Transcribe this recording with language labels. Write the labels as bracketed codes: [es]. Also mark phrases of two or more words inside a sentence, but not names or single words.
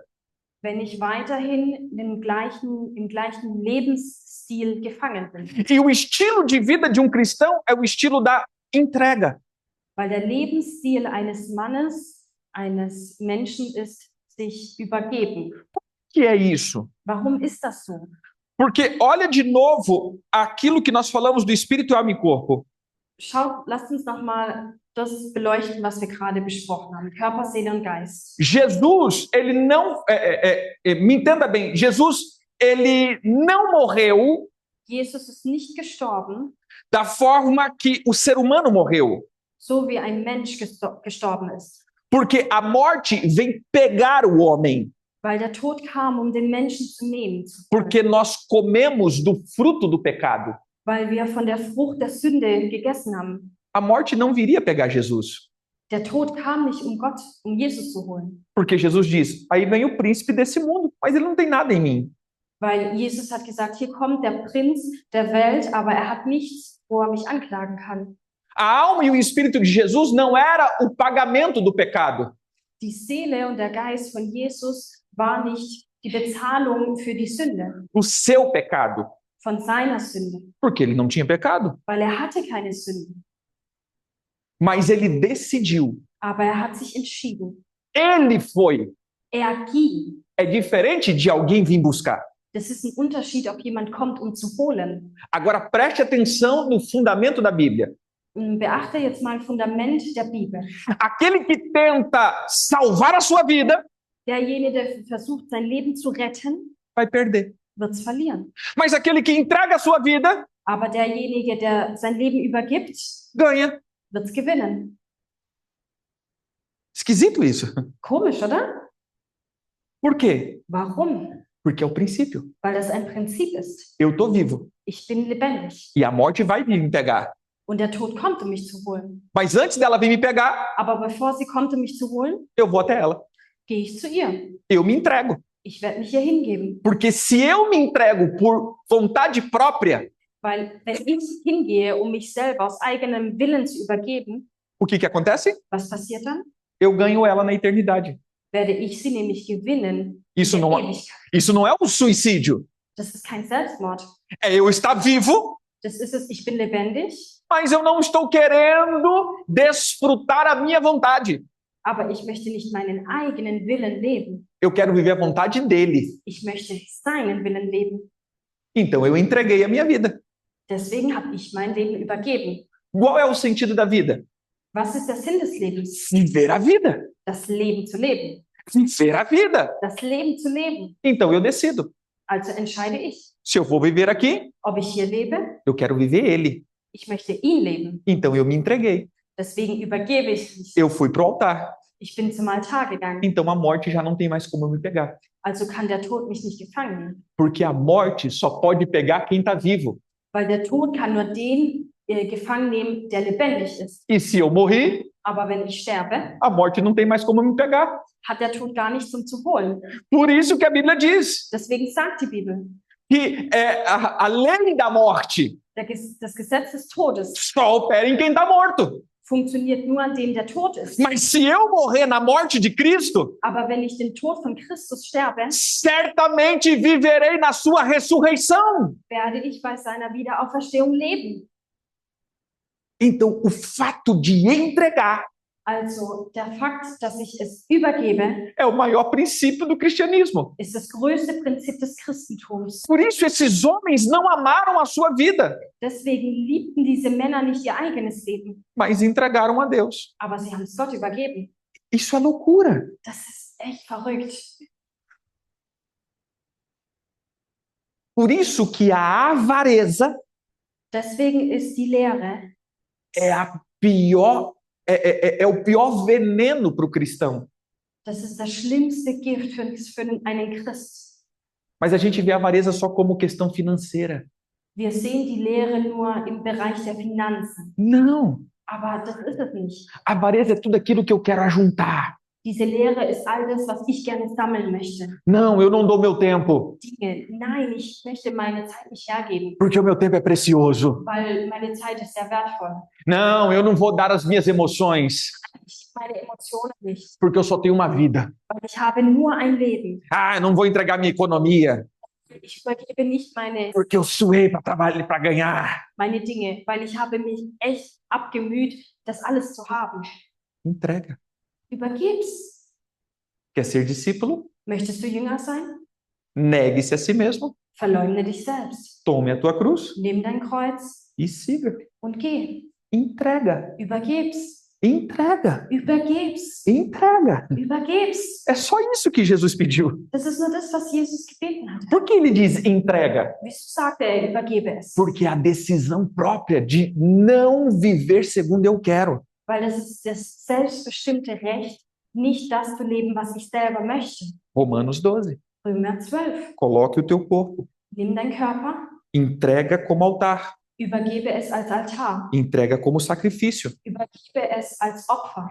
[de] wenn ich weiterhin im gleichen Lebensstil gefangen bin. [pt] E o estilo de vida de um cristão é o estilo da entrega. [de] Weil der Lebensstil eines Mannes, eines Menschen ist, sich übergeben. [pt] O que é isso? [de] Warum ist das so? [pt] Porque olha de novo aquilo que nós falamos do espírito, alma e corpo. [de] Schaut, lasst uns nochmal das beleuchten, was wir gerade besprochen haben. Körper, Seele und Geist. [pt] Jesus, ele não... me entenda bem, Jesus, ele não morreu [de] Jesus ist nicht gestorben, [pt] da forma que o ser humano morreu. [de] so wie ein Mensch gestorben ist. [pt] Porque a morte vem pegar o homem. [de] Weil der Tod kam, um den Menschen zu nehmen. [pt] Porque nós comemos do fruto do pecado. [de] Weil wir von der Frucht der Sünde gegessen haben. [pt] A morte não viria pegar Jesus. [de] Der Tod kam nicht, um Jesus zu holen. [pt] Porque Jesus diz, aí vem o príncipe desse mundo, mas ele não tem nada em mim. [de] Weil Jesus hat gesagt, hier kommt der Prinz der Welt, aber er hat nichts, wo er mich anklagen kann. [pt] A alma e o espírito de Jesus não era o pagamento do pecado. [de] Die Seele und der Geist von Jesus war nicht die Bezahlung für die Sünde. [pt] O seu pecado. [de] Von seiner Sünde. [pt] Porque ele não tinha pecado. [de] Weil er hatte keine Sünde. [pt] Mas ele decidiu. [de] Aber er hat sich entschieden. [pt] Ele foi. [de] Er ging. [pt] É diferente de alguém vir buscar. [de] Das ist ein Unterschied, ob jemand kommt, um zu holen. [pt] Agora preste atenção no fundamento da Bíblia. [de] Beachte jetzt mal Fundament der Bibel. [pt] Aquele que tenta salvar a sua vida, [de] derjenige, der versucht, sein Leben zu retten, [pt] vai perder. [de] wird es verlieren. [pt] Mas aquele que entrega a sua vida, [de] aber derjenige, der sein Leben übergibt, [pt] ganha. [de] wird es gewinnen. [pt] Esquisito isso. [de] Komisch, oder? [pt] Por quê? [de] Warum? [pt] Porque é o princípio. [de] Weil das ein Prinzip ist. [pt] Eu tô vivo. [de] Ich bin lebendig. [pt] E a morte vai vir me pegar. [de] Und der Tod kommt, um mich zu holen. [pt] Mas antes dela vir me pegar, [de] aber bevor sie kommt, um mich zu holen, [pt] eu vou até ela. [de] Gehe ich zu ihr. [pt] Eu me entrego. [de] Ich werde mich ihr hingeben. [pt] Porque se eu me entrego por vontade própria, [de] weil wenn ich hingehe, um mich selber aus eigenem Willen zu übergeben, [pt] o que acontece? [de] Was passiert dann? [pt] Eu ganho ela na eternidade. [de] Werde ich sie nämlich gewinnen. [pt] Isso não é um suicídio. [de] Das ist kein Selbstmord. [pt] É eu estar vivo. [de] Das ist es, ich bin lebendig. [pt] Mas eu não estou querendo desfrutar a minha vontade. [de] Aber ich möchte nicht meinen eigenen Willen leben. [pt] Eu quero viver a vontade dele. [de] Ich möchte seinen Willen leben. [pt] Então eu entreguei a minha vida. [de] Deswegen habe ich mein Leben übergeben. [pt] Qual é o sentido da vida? [de] Was ist der Sinn des Lebens? [pt] Viver a vida. [de] Das Leben zu leben. [pt] Viver a vida. [de] Das Leben zu leben. [pt] Então eu decido. [de] Also entscheide ich. [pt] Se eu vou viver aqui, [de] ob ich hier lebe, [pt] eu quero viver ele. [de] Ich möchte ihn leben. [pt] Então eu me entreguei. [de] Deswegen übergebe ich mich. [pt] Eu fui pro altar. [de] Ich bin zum Altar gegangen. [pt] Então a morte já não tem mais como me pegar. [de] Also kann der Tod mich nicht gefangen nehmen. [pt] Porque a morte só pode pegar quem está vivo. [de] Weil der Tod kann nur den gefangen nehmen, der lebendig ist. [pt] E se eu morrer, [de] aber wenn ich sterbe, [pt] a morte não tem mais como me pegar. [de] Hat der Tod gar nichts, um zu holen. [pt] Por isso que a Bíblia diz. [de] Deswegen sagt die Bibel. [pt] Que a lei da morte. [de] Das Gesetz des Todes. [pt] Só opera em quem está morto. [de] Funktioniert nur an dem, der tot ist. [pt] Mas se eu morrer na morte de Cristo, [de] aber wenn ich den Tod von Christus sterbe, [pt] certamente viverei na sua ressurreição. [de] Werde ich bei seiner Wiederauferstehung leben. [pt] Então, o fato de entregar [de] Also, der Fakt, dass ich es übergebe, [pt] é o maior princípio do cristianismo. [de] Ist das größte Prinzip des Christentums. [pt] Por isso esses homens não amaram a sua vida. [de] Deswegen liebten diese Männer nicht ihr eigenes Leben. [pt] Mas entregaram a Deus. [de] Aber sie haben es Gott übergeben. [pt] Isso é loucura. [de] Das ist echt verrückt. [pt] Por isso que a avareza [de] Deswegen ist die Lehre [pt] é a pior é o pior veneno para o cristão. [de] Das ist das schlimmste Gift für einen Christ. [pt] Mas a gente vê a avareza só como questão financeira. [de] Wir sehen die Lehre nur im Bereich der Finanzen. [pt] Não. [de] Aber das ist es nicht. [pt] A avareza é tudo aquilo que eu quero ajuntar. [de] Diese Lehre ist all das, was ich gerne sammeln möchte. [pt] Não, eu não dou meu tempo. [de] Dinge. Nein, ich möchte meine Zeit nicht hergeben. [pt] Porque o meu tempo é precioso. [de] Weil meine Zeit ist sehr wertvoll. [pt] Não, eu não vou dar as minhas emoções. [de] Meine Emotionen nicht. [pt] Porque eu só tenho uma vida. [de] Weil ich habe nur ein Leben. [pt] Ah, eu não vou entregar minha economia. [de] Ich übergebe nicht meine. [pt] Porque eu suei para trabalhar, para ganhar. [de] Meine Dinge, weil ich habe mich echt abgemüht, das alles zu haben. [pt] Entrega. [de] Übergib's. [pt] Quer ser discípulo? [de] Möchtest du Jünger sein? [pt] Negue-se a si mesmo. [de] Verleugne dich selbst. [pt] Tome a tua cruz. [de] Nimm dein Kreuz. [pt] E siga. [de] Und geh. [pt] Entrega. [de] Übergib's. [pt] Entrega. [de] Übergeb's. [pt] Entrega. [de] Übergeb's. [pt] É só isso que Jesus pediu. [de] Das ist nur das, was Jesus gebeten hat. [pt] Por que ele diz entrega? [de] Wieso sagt er, übergebe es? [pt] Porque a decisão própria de não viver segundo eu quero. [de] Weil das ist das selbstbestimmte Recht, nicht das zu leben, was ich selber möchte. [pt] Romanos 12. [de] Römer 12. [pt] Coloque o teu corpo. [de] Nimm deinen Körper, [pt] Entrega como altar. [de] übergebe es als Altar, [pt] Entrega como sacrifício. [de] übergebe es als Opfer.